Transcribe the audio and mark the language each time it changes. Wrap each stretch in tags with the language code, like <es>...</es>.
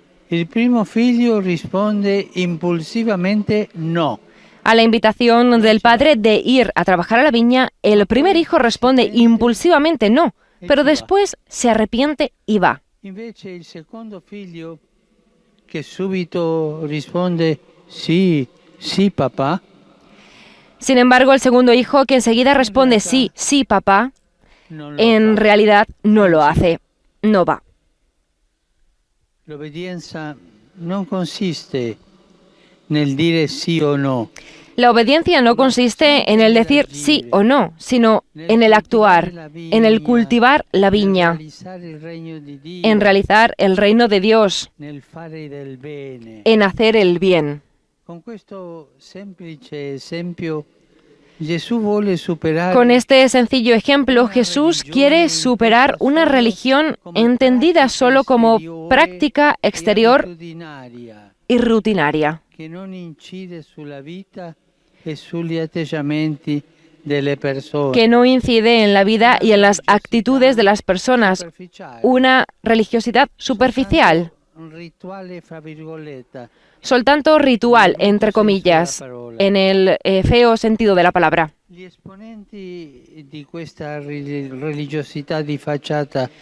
<it>Il primo figlio risponde impulsivamente no.</it> <es>A la invitación del padre de ir a trabajar a la viña, el primer hijo responde impulsivamente no, pero después se arrepiente y va.</es> <it>Invece il secondo figlio, che subito risponde sì, sì papà.</it> <es>Sin embargo, el segundo hijo, que enseguida responde sí, sí papá, en realidad no lo hace, no va.</es> <it>L'obbedienza non consiste nel dire sì o no.</it> <es>La obediencia no consiste en el decir sí o no, sino en el actuar, en el cultivar la viña, en realizar el reino de Dios, en hacer el bien.</es> <it>Con questo semplice esempio, Gesù vuole superare.</it> <es>Con este sencillo ejemplo, Jesús quiere superar una religión entendida solo como práctica exterior y rutinaria,</es> <it>che non incide sulla vita e sugli atteggiamenti delle persone.</it> <es>que no incide en la vida y en las actitudes de las personas, una religiosidad superficial,</es> <it>Un rituale fra virgolette.</it> <es>soltanto ritual, entre comillas, en el feo sentido de la palabra.</es> <it>Gli esponenti di questa religiosità di facciata.</it>